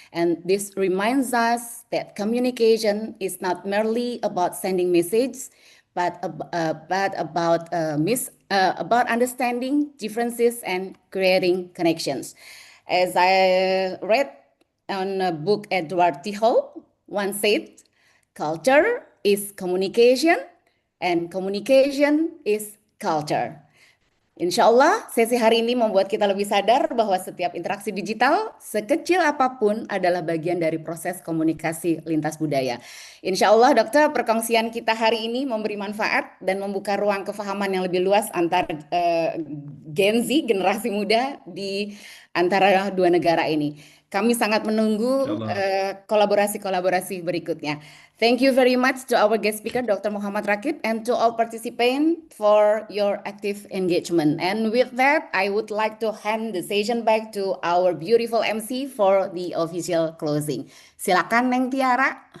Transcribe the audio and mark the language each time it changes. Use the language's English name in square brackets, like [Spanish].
[English] And this reminds us that communication is not merely about sending messages, but about understanding differences and creating connections. As I read on a book, Edward T. Hall once said, "Culture is communication, and communication is culture." [Indonesian] Insya Allah, sesi hari ini membuat kita lebih sadar bahwa setiap interaksi digital, sekecil apapun, adalah bagian dari proses komunikasi lintas budaya. [Malay] Insya Allah, Dokter, perkongsian kita hari ini memberi manfaat dan membuka ruang kefahaman yang lebih luas antar Gen Z, generasi muda di antara dua negara ini. [Indonesian] Kami sangat menunggu kolaborasi-kolaborasi berikutnya. [English] Thank you very much to our guest speaker, Dr. Muhammad Rakib, and to all participants for your active engagement. And with that, I would like to hand the session back to our beautiful MC for the official closing. [Indonesian] Silakan, Neng Tiara.